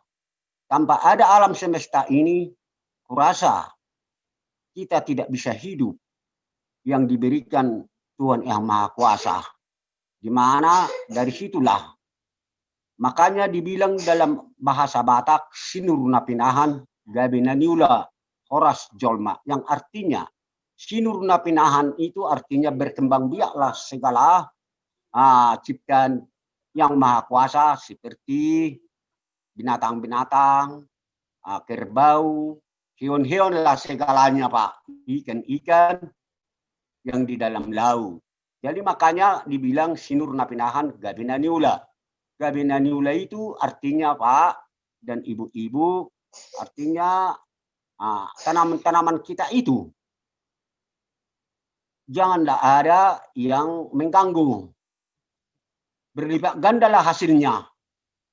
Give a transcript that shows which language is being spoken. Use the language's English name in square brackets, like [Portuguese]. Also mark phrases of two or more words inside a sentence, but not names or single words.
[Indonesian] Tanpa ada alam semesta ini, kurasa kita tidak bisa hidup yang diberikan Tuhan Yang Maha Kuasa. Di mana dari situlah makanya dibilang dalam bahasa Batak [Batak Toba] sinurna pinahan gabinaniula horas jolma, [Indonesian] yang artinya [Batak Toba] sinurna pinahan [Indonesian] itu artinya berkembang biaklah segala ciptaan Yang Maha Kuasa seperti binatang-binatang, kerbau, hewan-hewan lah segalanya Pak, ikan-ikan yang di dalam laut. Jadi makanya dibilang [Batak Toba] sinurna pinahan gabinaniula. [Indonesian] Gabinaniula itu artinya Pak dan ibu-ibu, artinya tanaman-tanaman kita itu janganlah ada yang mengganggu. Berlipat gandalah hasilnya.